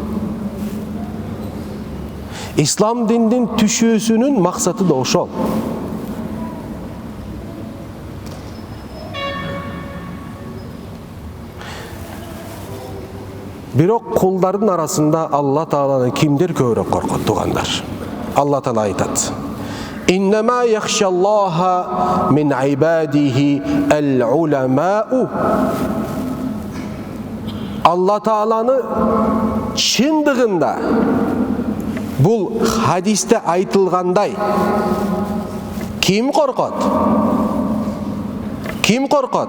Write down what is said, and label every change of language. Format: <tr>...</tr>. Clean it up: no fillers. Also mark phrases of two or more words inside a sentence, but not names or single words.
<ky>Ислам диндин түшүүсүнүн максаты да ошол. Бирок кулдардын арасында Алла Тааланы кимдер көбүрөөк коркот, туугандар? Алла Таала айтат:</ky> <ar>«إنما يخشى الله من عباده العلماء».</ar> <ky>Алла Тааланы чындыгында бул хадисте айтылгандай ким коркот? Ким коркот?</ky>